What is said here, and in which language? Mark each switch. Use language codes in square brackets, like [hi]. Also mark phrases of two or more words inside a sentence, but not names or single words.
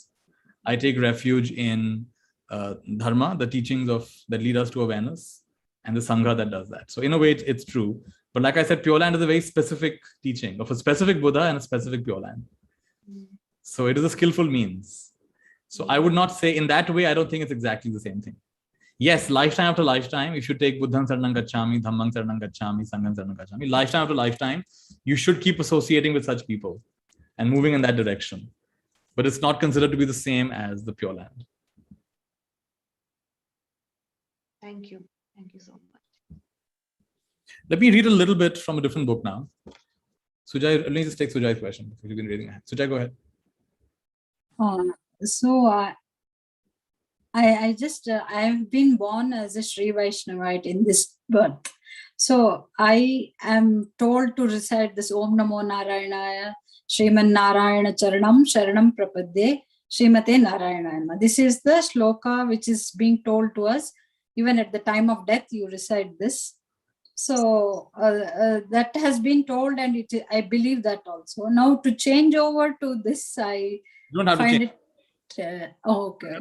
[en] I take refuge in dharma, the teachings that lead us to awareness, and the sangha that does that. So in a way, it's true. But like I said, Pure Land is a very specific teaching of a specific Buddha and a specific Pure Land. So it is a skillful means. So I would not say in that way, I don't think it's exactly the same thing. Yes, lifetime after lifetime, if you take [pi] Buddham Saranam Gacchami, Dhammam Saranam Gacchami, Sangham Saranam Gacchami, [en] lifetime after lifetime, you should keep associating with such people and moving in that direction. But it's not considered to be the same as the Pure Land. Thank you. Thank you so much. Let me read a little bit from a different book now. Sujay, let me just take Sujay's question. You've been reading it. Sujay, go ahead. I've been born as a Sri Vaishnavite in this birth. So I am told to recite this [sa] ॐ नमो नारायणाय, श्रीमन् नारायण चरणं, शरणं प्रपद्ये, श्रीमते नारायण. [en] This is the shloka which is being told to us. Even at the time of death, you recite this. So that has been told, and I believe that also. Now to change over to this, I find it. Okay.